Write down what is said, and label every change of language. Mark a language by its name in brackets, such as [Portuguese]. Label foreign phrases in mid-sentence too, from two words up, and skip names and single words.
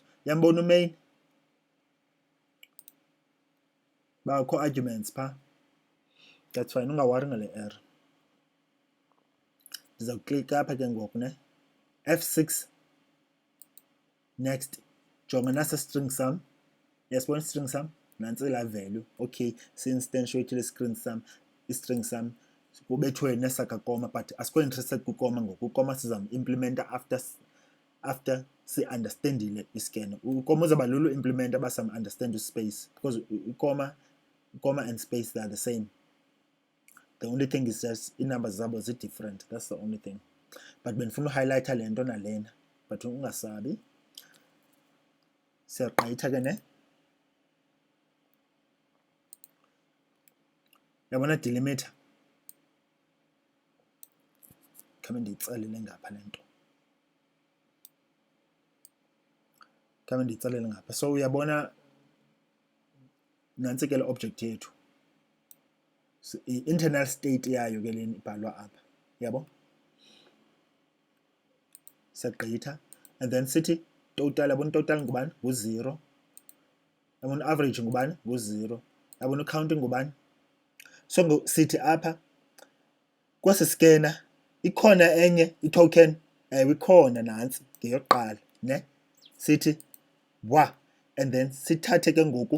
[Xhosa] Yambona umain? Bakho arguments phaa. [English] That's fine, [Xhosa] ungawari ngale error. Ndizawuklika apha ke ngoku ne, F6, next. Jonga nasa string sum. Yasibona string sum, nantsi la value. Okay, si-instantiate le-string sum, kubethwe nesakakoma, but asikho interested kukoma ngoku. Ukoma sizam-implementa after si-understandile iscanner. Ukoma uzawuba lulu implementa uba sam-understand ispace, because ukoma [English] and space, they are the same. The only thing is just [Xhosa] ii-numbers zabo zi-different, [English] that's the only thing. [Xhosa] But bendifuna uhighlighta le nto nalena, but ungasabi. Siyaqayitha ke ne, yabona delimiter. Khame ndiyitsalile ngapha le nto, khame ndiyitsalile ngapha. So uyabona nantsi ke le object yethu, [English] i-internal state [Xhosa] yayo ke leni ibhalwa apha, yabo. Siyagqitha, [English] and then [Xhosa] sithi total. Yabona total ngubani? Ngu-0. Yabona average ngubani? Ngu-0. Yabona count ngubani? So sithi apha kwesi scanner ikhona enye i-token, ikhona nantsi ngeyokuqala ne, sithi wa, [English] and then [Xhosa] sithathe ke ngoku.